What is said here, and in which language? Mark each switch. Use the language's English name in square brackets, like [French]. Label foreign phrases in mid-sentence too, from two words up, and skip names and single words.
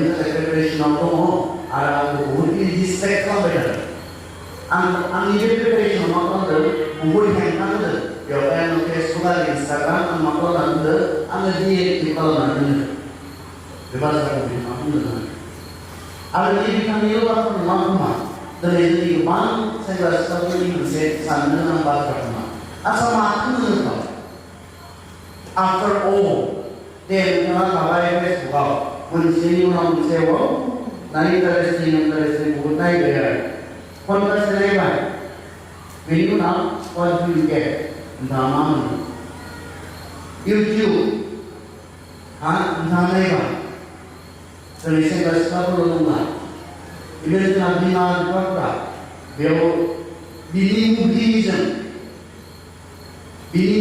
[Bodo] थाखाय प्रिपेरेसनाव दङ आरो आंखौ बहुद डिस्ट्रेक्ट खालामबाय थादों आंनि बे प्रिपेरेसनाव मा खालामदों बहुद हेंथा होदों बेवहाय आङो फेसबुक आरो इन्सटाग्राम आं मा खालामनानै दोनदों आङो डिएक्टिभ खालामनानै दोनदों बे बाथ्राखौ बिथाङा बुंदों आरो बे बिथांनिल' बाथ्रा नङा खोमा दिनै जोंनि गोबां सेंग्रा सिख्लाफोरनि मोनसे साननो गोनां बाथ्रा खोमा आच्चा माखौ होनो [English] after all [Bodo] दे नोंथाङा थाबाय फेसबुकआव मोनसेनि उनाव मोनसे इन्टारेस्टिं बहुद नायबाय आरो घन्टासे नायबाय बेनि उनाव [English] what do you get [Bodo] नोंथाङा मा मोनो इउटिउब नोंथाङा नायबाय दिनै सेंग्रा सिख्लाफोरल' नङा इभेन जोंहा बिमा बिफाफोरा बेयाव बिनि बुद्धिजों बिनि